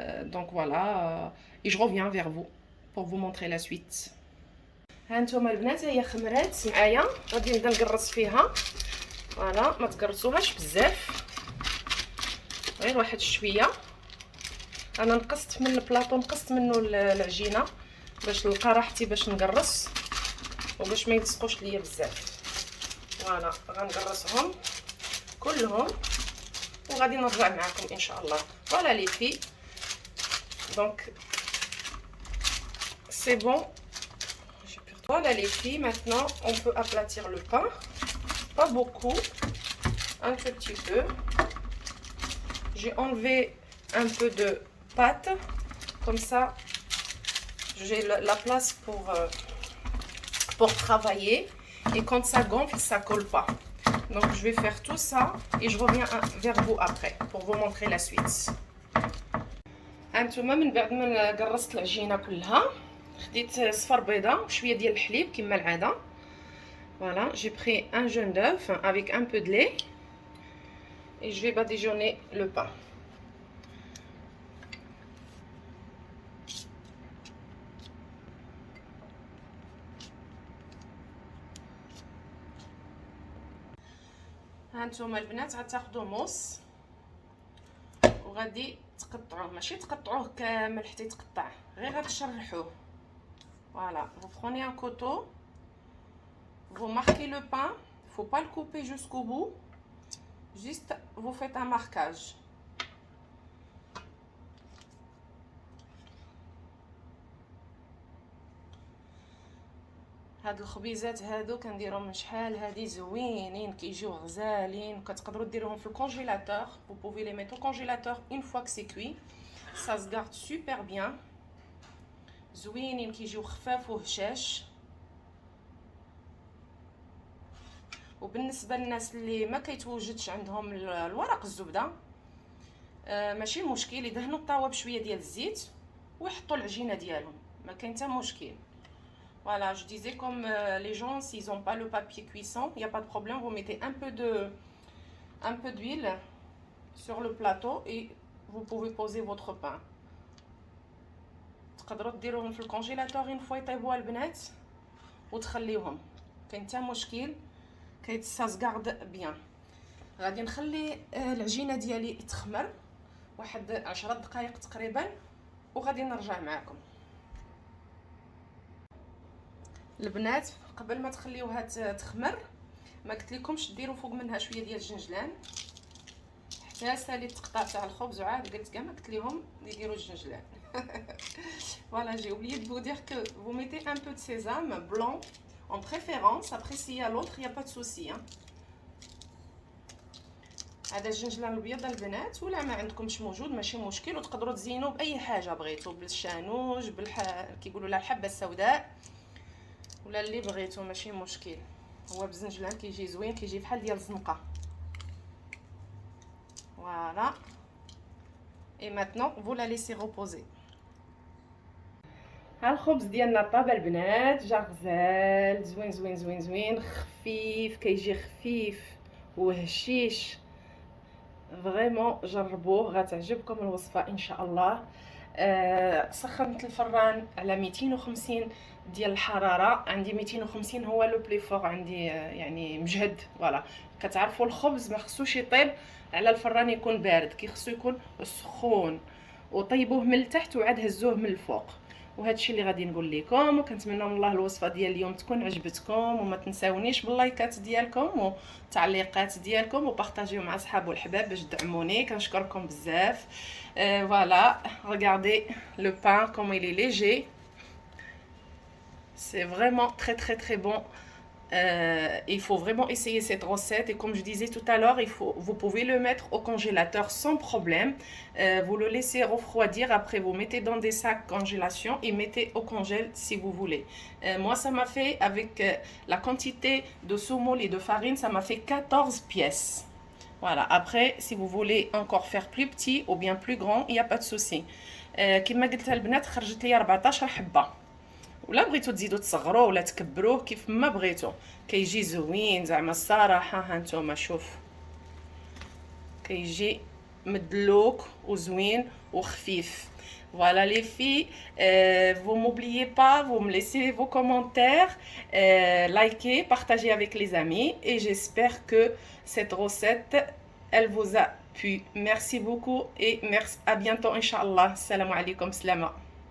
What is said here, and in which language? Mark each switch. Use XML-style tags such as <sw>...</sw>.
<fr>Donc voilà, et je reviens vers vous pour vous montrer la suite.</fr> <ar>هانتوما البنات هي خمرات معايا غادي نبدا نقرص فيها. فوالا ما تقرصوهاش بزاف غير واحد شويه. انا نقصت من البلاطو نقصت منه العجينه باش نلقى راحتي باش نقرص وباش ما يلصقوش ليا بزاف. فوالا غنقرصهم كلهم وغادي نرجع معكم ان شاء الله. فوالا لي في دونك سي بون.</ar> <fr>Voilà les filles, maintenant on peut aplatir le pain, pas beaucoup, un tout petit peu. J'ai enlevé un peu de pâte, comme ça j'ai la place pour travailler et quand ça gonfle ça colle pas. Donc je vais faire tout ça et je reviens vers vous après pour vous montrer la suite.</fr> <ar>هانتوما من بعد ما قرصت العجينه كلها خديت صفر بيضه وشويه ديال الحليب كما العاده.</ar> <fr>Voilà, j'ai pris un jaune d'œuf avec un peu de lait et je vais badigeonner le pain.</fr> <ar>هانتوما البنات غتاخدوا موس وغادي تقطعوه. ماشي تقطعوه كامل حتى يتقطع غير غتشرحوه.</ar> <fr>Voilà, vous prenez un couteau, vous marquez le pain, il ne faut pas le couper jusqu'au bout, juste vous faites un marquage.</fr> <ar>هاد الخبيزات هادو كنديرهم من شحال هادي زوينين كيجيو غزالين كتقدروا ديروهم في الكونجيلاتور</ar> <fr>vous pouvez les mettre au congélateur une fois que c'est cuit ça se garde super bien</fr> <ar>زوينين كيجيو خفاف وهشاش وبالنسبه للناس اللي ما كيتوجدش عندهم الورق الزبده ماشي مشكل يدهنوا الطاوه بشويه ديال الزيت ويحطوا العجينه ديالهم ما كاين حتى مشكل.</ar> <fr>Voilà, je disais comme les gens, s'ils n'ont pas le papier cuisson, il n'y a pas de problème, vous mettez un peu d'huile sur le plateau et vous pouvez poser votre pain.</fr> <ar>تقدروا ديروهم في الكونجيلاتور</ar> <fr>une fois</fr> <ar>يطيبوا البنات وتخليوهم كاين حتى مشكل كيتسازغارد بيان. غادي نخلي العجينه ديالي تخمر واحد 10 دقائق تقريبا وغادي نرجع معكم. البنات قبل ما تخليوها تخمر ما قلت لكمش ديروا فوق منها شويه ديال الجنجلان حتى ساليت التقطاع تاع الخبز وعاد قلت كاع ما قلت لهم يديروا الجنجلان.</ar> <fr>Voilà, j'ai oublié de vous dire que vous mettez un peu de sésame blanc en préférence. Après s'il y a l'autre, il n'y a pas de souci hein.</fr> <ar>هذا الجنجلان الابيض البنات ولا ما عندكمش موجود ماشي مشكل وتقدروا تزينوا باي حاجه بغيتوا بالشانوج كيقولوا لها الحبه السوداء ولا اللي بغيتو ماشي مشكل. هو بالزنجلان كيجي زوين كيجي بحال ديال الزنقه.</ar> <fr>Voilà. Et maintenant vous la laissez reposer.</fr> <ar>ها الخبز ديالنا طاب البنات جا غزال زوين زوين زوين زوين خفيف كيجي خفيف وهشيش فريمون جربوه غتعجبكم الوصفه ان شاء الله. سخنت الفران على 250 ديال الحراره عندي 250 هو لو بلي فور عندي يعني مجهد. فوالا كتعرفوا الخبز ما خصوش يطيب على الفران يكون بارد كيخصو يكون سخون وطيبوه من التحت وعاد هزوه من الفوق. وهذا الشيء اللي غادي نقول لكم وكنتمنى من الله الوصفه ديال اليوم تكون عجبتكم وما تنساونيش باللايكات ديالكم والتعليقات ديالكم وبارطاجيو مع صحاب والحباب باش تدعموني كنشكركم بزاف.</ar> <fr>Voilà, regardez le pain comme il est léger, c'est vraiment très très très bon. Il faut vraiment essayer cette recette et comme je disais tout à l'heure, vous pouvez le mettre au congélateur sans problème. Vous le laissez refroidir, après vous mettez dans des sacs congélation et mettez au congèle si vous voulez. Moi ça m'a fait avec la quantité de semoule et de farine, ça m'a fait 14 pièces. Voilà, après si vous voulez encore faire plus petit ou bien plus grand, il n'y a pas de souci.</fr> <ar>كما قلت البنات خرجت لي 14 حبه ولا بغيتو تزيدوا تصغروه ولا تكبروه كيف ما بغيتو كيجي زوين زعما الصراحه. ها نتوما شوف كيجي مدلوك وزوين وخفيف.</ar> <fr>Voilà les filles, vous n'oubliez pas, vous me laissez vos commentaires, likez, partagez avec les amis et j'espère que cette recette, elle vous a plu. Merci beaucoup et merci, à bientôt Inch'Allah. Salam alaikum, salama.</fr>